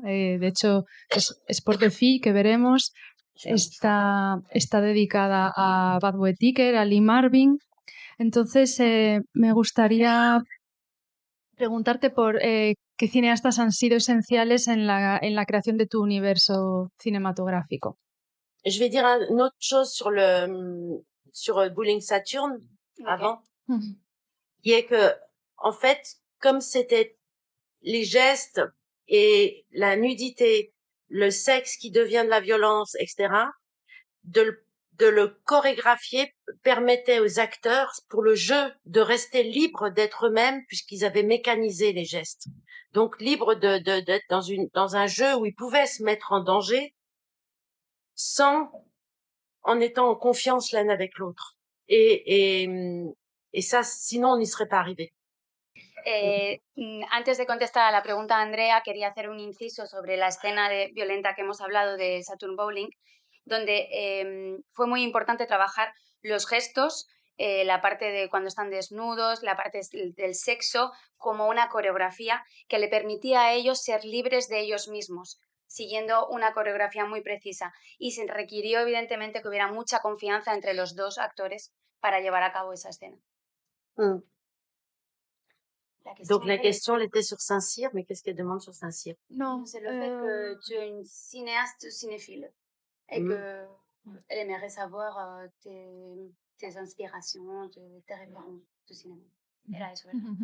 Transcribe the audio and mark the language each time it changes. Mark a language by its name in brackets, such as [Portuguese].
[Spanish] De hecho, Sport de Filles, que veremos, está dedicada a Bud Whittaker, a Lee Marvin. Entonces, me gustaría preguntarte por qué cineastas han sido esenciales en la creación de tu universo cinematográfico. [French] Je vais dire une autre chose sur Bowling Saturn avant, qui est que, en fait, comme c'était les gestes et la nudité, le sexe qui devient de la violence, etc., de le chorégraphier permettait aux acteurs, pour le jeu, de rester libres d'être eux-mêmes puisqu'ils avaient mécanisé les gestes. Donc, libres d'être dans un jeu où ils pouvaient se mettre en danger en étant en confiance l'un avec l'autre. Et ça, sinon, on n'y serait pas arrivé. [Spanish] Antes de contestar a la pregunta de Andrea, quería hacer un inciso sobre la escena violenta que hemos hablado de Saturn Bowling, donde fue muy importante trabajar los gestos, la parte de cuando están desnudos, la parte del sexo, como una coreografía que le permitía a ellos ser libres de ellos mismos, siguiendo una coreografía muy precisa. Y se requirió, evidentemente, que hubiera mucha confianza entre los dos actores para llevar a cabo esa escena. [French] Donc la question, elle était sur Saint-Cyr, mais qu'est-ce qu'elle demande sur Saint-Cyr? Non, c'est le fait que tu es une cinéaste cinéphile et que elle aimerait savoir tes inspirations, tes références de cinéma. [Spanish] Era eso, ¿verdad?